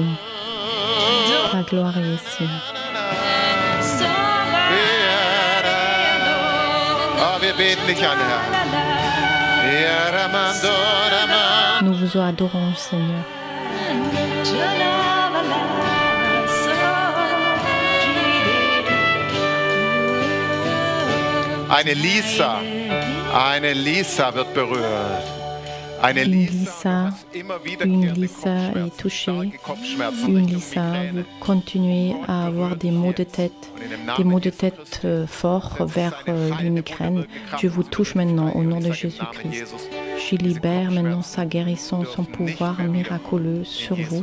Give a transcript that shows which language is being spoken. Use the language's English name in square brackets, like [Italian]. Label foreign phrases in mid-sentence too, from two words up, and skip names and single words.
[French] Ta gloire est ici. Nous vous adorons, Seigneur. [German] Eine Lisa wird berührt. [French] Une Lisa est touchée. Une Lisa, vous continuez à avoir des maux de tête forts vers les migraines. Je vous touche maintenant au nom de Jésus-Christ. Je libère maintenant sa guérison, son pouvoir miraculeux sur vous.